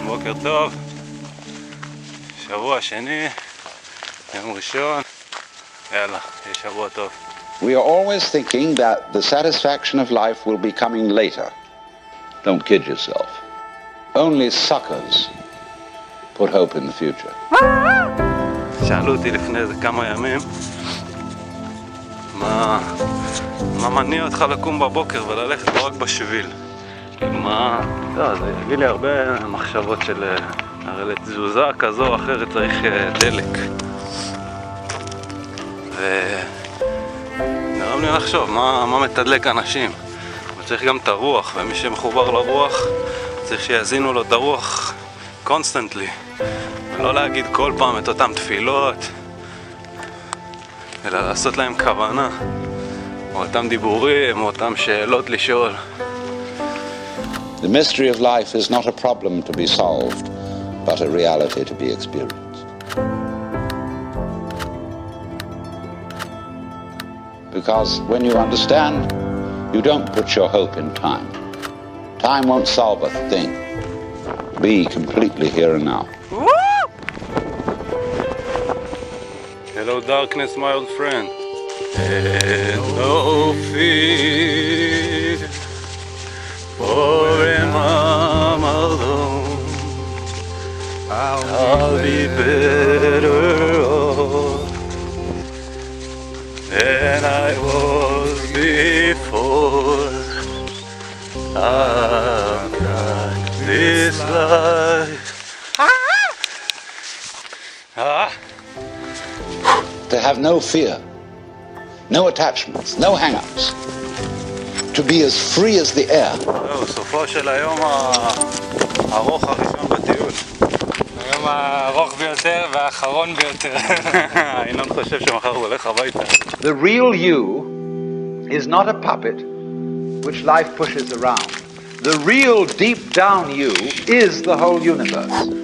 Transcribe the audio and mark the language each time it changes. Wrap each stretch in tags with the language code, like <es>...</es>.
<he>בוקר טוב. שבוע שני. יום ראשון. יאללה, שבוע טוב.</he> <en>We are always thinking that the satisfaction of life will be coming later. Don't kid yourself. Only suckers put hope in the future.</en> <he>שאלו אותי לפני איזה כמה ימים מה מניע אותך לקום בבוקר וללכת לא רק בשביל. מה... זה יגיד לי הרבה מחשבות של... הרי לתזוזה כזו או אחרת צריך דלק. ונראה לי לחשוב מה מתדלק אנשים. וצריך גם את הרוח, ומי שמחובר לרוח צריך שיזינו לו את הרוח קונסטנטלי, ולא להגיד כל פעם את אותם תפילות, אלא לעשות להם כוונה, או אותם דיבורים, או אותם שאלות לשאול.</he> <en>The mystery of life is not a problem to be solved, but a reality to be experienced. Because when you understand, you don't put your hope in time. Time won't solve a thing. Be completely here and now. Hello darkness, my old friend. And no fear, for I'm alone. I'll be better off than I was before. I've got this life. To have no fear, no attachments, no hang-ups. To be as free as the air.</en> <he>סופו של היום הארוך הראשון בטיול. היום הארוך ביותר והאחרון ביותר. אינון חושב שמחר הוא הולך הביתה.</he> <en>The real you is not a puppet which life pushes around. The real deep down you is the whole universe.</en>